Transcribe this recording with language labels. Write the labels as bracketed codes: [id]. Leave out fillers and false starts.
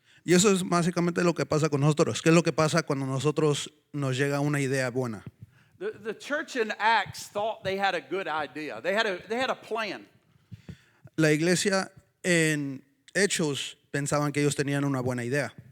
[es] Y eso es básicamente lo que pasa con nosotros. ¿Qué es lo que pasa cuando nosotros nos llega una idea buena? [en] The church in Acts thought they had a good idea. They had a plan. [es] La iglesia en Hechos pensaban que ellos tenían una buena idea.